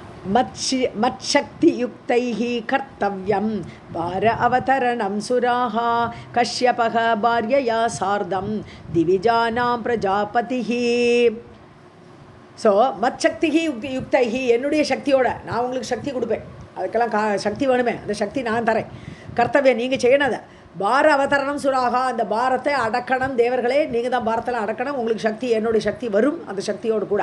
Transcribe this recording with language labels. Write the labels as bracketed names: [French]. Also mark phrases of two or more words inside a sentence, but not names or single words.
[Sanskrit] मच्छक्तियुक्तैः कर्तव्यं वार अवतरणं सुराः कश्यपः भार्यया सार्धं दिविजानां प्रजापतिः. [Tamil] ஸோ [Sanskrit] मच्छक्तिकि युक्तैकि, [Tamil] என்னுடைய சக்தியோட நான் உங்களுக்கு சக்தி கொடுப்பேன், அதுக்கெல்லாம் சக்தி வேணுமே, அந்த சக்தி நான் தரேன். கர்த்தவியம் நீங்கள் செய்யணும். அதை [Sanskrit] भार अवतरणं सुराः, [Tamil] அந்த பாரத்தை அடக்கணும் தேவர்களே, நீங்கள் தான் பாரத்தில் அடக்கணும், உங்களுக்கு சக்தி என்னுடைய சக்தி வரும், அந்த சக்தியோடு கூட.